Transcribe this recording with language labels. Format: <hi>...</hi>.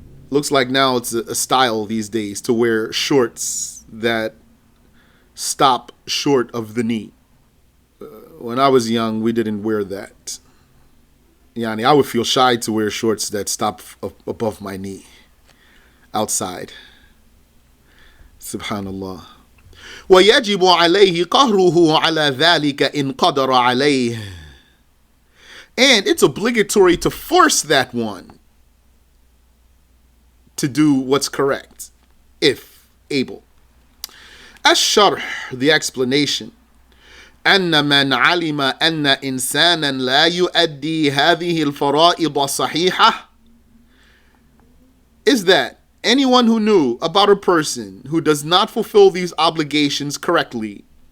<en>Looks like now it's a style these days to wear shorts that stop short of the knee. When I was young, we didn't wear that. Yani, I would feel shy to wear shorts that stop above my knee outside. Subhanallah.</en> <ar>ويجب عليه قهره على ذلك إن قدر عليه.</ar> <en>And it's obligatory to force that one to do what's correct, if able.</en> <ar>الشرح,</ar> <en>the explanation.</en> <ar>أن من علم أن إنسانا لا يؤدي هذه الفرائض صحيحة</ar> <en>is that anyone who knew about a person who does not fulfill these obligations correctly,</en>